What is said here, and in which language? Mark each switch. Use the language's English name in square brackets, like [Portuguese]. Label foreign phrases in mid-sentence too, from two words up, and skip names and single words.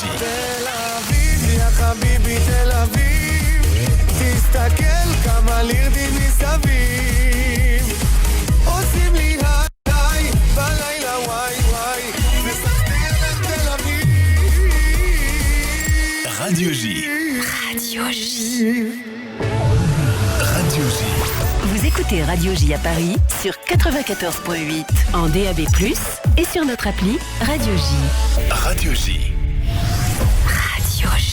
[Hebrew] תל אביב, יא חביבי תל אביב, תסתכל כמה לירדים מסביב, עושים לי היי בלילה וואי וואי, מסתכל תל אביב. [French] Radio J. Radio J. Radio J. Vous écoutez Radio J à Paris sur 94.8 en DAB+, et sur notre appli Radio J. Radio J. Radio J.